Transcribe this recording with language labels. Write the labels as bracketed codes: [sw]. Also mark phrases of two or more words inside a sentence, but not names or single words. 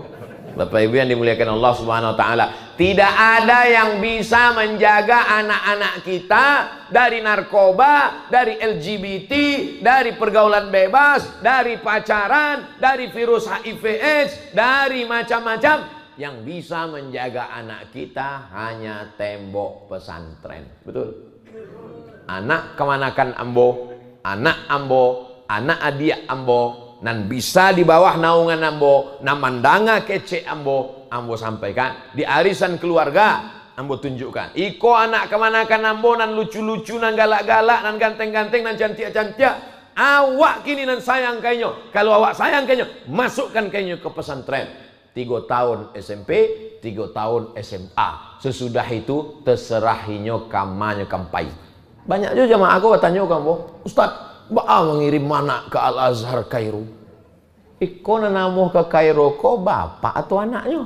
[id] Bapak Ibu yang dimuliakan Allah [ar] سبحانه وتعالى, [id] tidak ada yang bisa menjaga anak-anak kita dari narkoba, dari LGBT, dari pergaulan bebas, dari pacaran, dari virus HIV/AIDS, dari macam-macam. Yang bisa menjaga anak kita hanya tembok pesantren. Betul? [min] Anak kemanakan ambo, anak ambo, anak adia ambo, nan bisa di bawah naungan ambo, namandanga kece ambo sampaikan di arisan keluarga, ambo tunjukkan. Iko anak kemanakan ambo, nan lucu-lucu, nan galak-galak, nan ganteng-ganteng, nan cantik-cantik. Awak kini nan sayang kayaknya. [id] Kalau awak sayang kayaknya, masukkan kayaknya ke pesantren. 3 tahun SMP, 3 tahun SMA. [min] Sesudah itu terserah-inyo kamanya kampai. [id] Banyak juga jamaah aku tanya kamu, Ustaz, Ba'a mengirim mana ke Al-Azhar Kairo? [min] Iko nanamuh ke Kairo, kok bapak atau anaknya?